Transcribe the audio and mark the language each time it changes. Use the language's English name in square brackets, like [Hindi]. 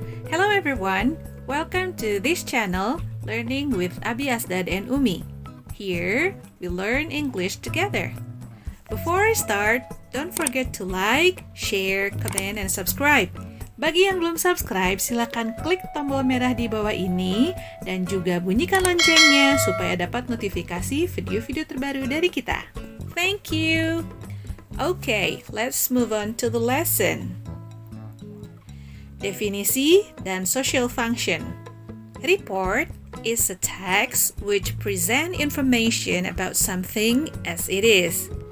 [English] Hello everyone, welcome to this channel, Learning with Abi Asdad and Umi. Here, we learn English together. Before I start, don't forget to like, share, comment, and subscribe. [Indonesian] Bagi yang belum subscribe, silakan klik tombol merah di bawah ini dan juga bunyikan loncengnya supaya dapat notifikasi video-video terbaru dari kita. [English] Thank you. Okay, let's move on to the lesson. [Indonesian] Definisi dan [English] social function. Report is a text which present information about something as it is.